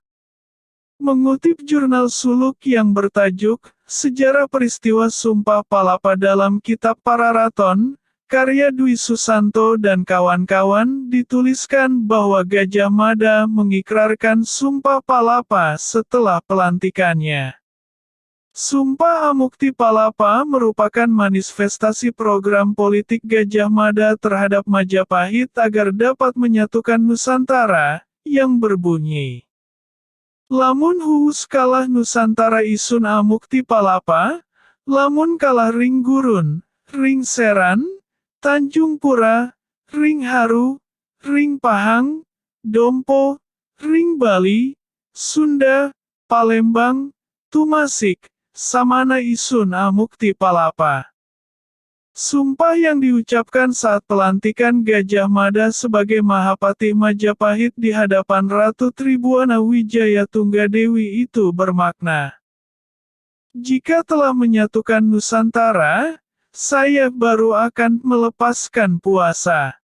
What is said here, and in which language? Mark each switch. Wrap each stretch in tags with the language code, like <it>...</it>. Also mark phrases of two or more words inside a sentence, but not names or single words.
<id>Mengutip jurnal suluk yang bertajuk Sejarah Peristiwa Sumpah Palapa dalam Kitab Pararaton, karya Dwi Susanto dan kawan-kawan, dituliskan bahwa Gajah Mada mengikrarkan Sumpah Palapa setelah pelantikannya. Sumpah Amukti Palapa merupakan manifestasi program politik Gajah Mada terhadap Majapahit agar dapat menyatukan Nusantara, yang berbunyi,</id> <kaw>lamun huus kalah Nusantara isun Amukti Palapa, lamun kalah ring Gurun, ring Seran, Tanjung Pura, ring Haru, ring Pahang, Dompo, ring Bali, Sunda, Palembang, Tumasik, samana isun Amukti Palapa.</kaw> <id>Sumpah yang diucapkan saat pelantikan Gajah Mada sebagai Mahapati Majapahit di hadapan Ratu Tribuana Wijaya Tunggadewi itu bermakna, jika telah menyatukan Nusantara, saya baru akan melepaskan puasa.</id>